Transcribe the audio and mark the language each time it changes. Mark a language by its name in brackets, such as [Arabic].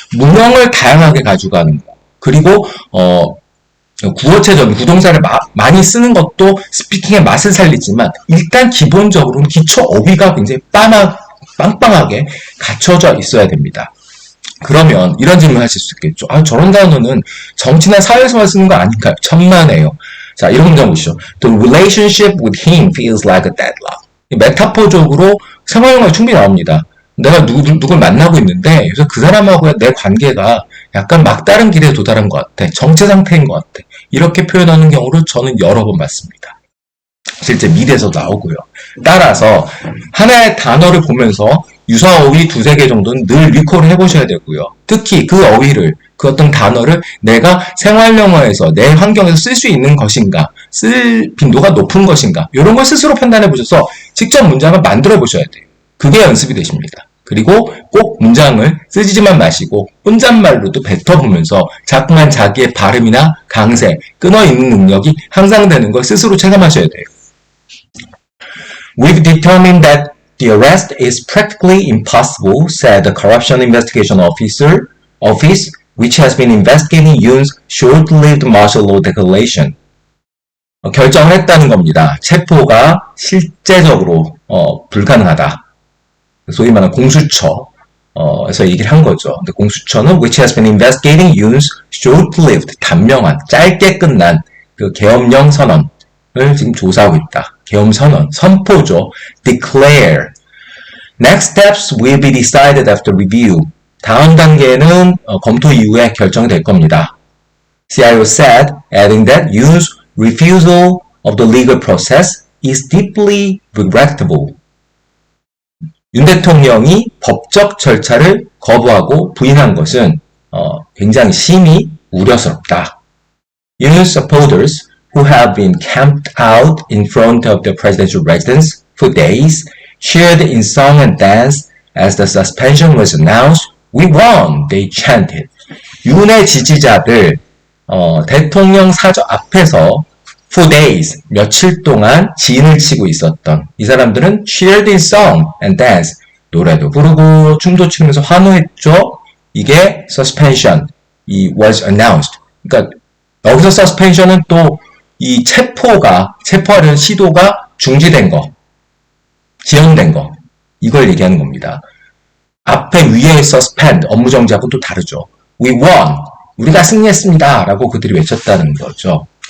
[Korean] 문형을 다양하게 가져가는 거. 그리고 구어체적인 구동사를 많이 쓰는 것도 스피킹의 맛을 살리지만 일단 기본적으로는 기초 어휘가 굉장히 빵빵하게 갖춰져 있어야 됩니다. 그러면 이런 질문을 하실 수 있겠죠. 저런 단어는 정치나 사회에서만 쓰는 거 아닌가요? 천만에요. 자, 이런 문장 보시죠. [English] The relationship with him feels like a deadlock. [Korean] 메타포적으로 생활용어에 충분히 나옵니다. 내가 누굴 만나고 있는데 그래서 그 사람하고의 내 관계가 약간 막다른 길에 도달한 것 같아. 정체 상태인 것 같아. 이렇게 표현하는 경우를 저는 여러 번 봤습니다. 실제 미대에서도 나오고요. 따라서 하나의 단어를 보면서 유사 어휘 두세 개 정도는 늘 리콜을 해보셔야 되고요. 특히 그 어휘를, 그 어떤 단어를 내가 생활영어에서 내 환경에서 쓸 수 있는 것인가, 쓸 빈도가 높은 것인가, 이런 걸 스스로 판단해 보셔서 직접 문장을 만들어 보셔야 돼요. 그게 연습이 되십니다. 그리고 꼭 문장을 쓰지만 마시고 혼잣말로도 뱉어보면서 자꾸만 자기의 발음이나 강세, 끊어있는 능력이 향상되는 걸 스스로 체감하셔야 돼요. [English] We've determined that the arrest is practically impossible, said the Corruption Investigation Office, which has been investigating Yoon's short-lived martial law declaration. [Korean] 결정을 했다는 겁니다. 체포가 실제적으로 불가능하다. 소위 말하는 공수처에서 얘기를 한 거죠. 근데 공수처는 [English] which has been investigating Yoon's short-lived, [Korean] 단명한, 짧게 끝난 그 계엄령 선언을 지금 조사하고 있다. 계엄 선언, 선포죠. declare. [English] Next steps will be decided after review. [Korean] 다음 단계는 검토 이후에 결정이 될 겁니다. [English] CIO said, adding that Yoon's refusal of the legal process is deeply regrettable. [Korean] 윤 대통령이 법적 절차를 거부하고 부인한 것은 굉장히 심히 우려스럽다. [English] Yoon's supporters who have been camped out in front of the presidential residence for days cheered in song and dance as the suspension was announced. We won! They chanted. [Korean] 윤의 지지자들 대통령 사저 앞에서 [English] for days, [Korean] 며칠 동안 진을 치고 있었던 이 사람들은 [English] cheered in song and dance, [Korean] 노래도 부르고 춤도 추면서 환호했죠. 이게 suspension, 이 [English] was announced. [Korean] 그러니까 여기서 suspension은 또 이 체포하려는 시도가 중지된 거, 지연된 거, 이걸 얘기하는 겁니다. 앞에 위에 suspend, 업무 정지하고 또 다르죠. [English] We won, [Korean] 우리가 승리했습니다 라고 그들이 외쳤다는 거죠.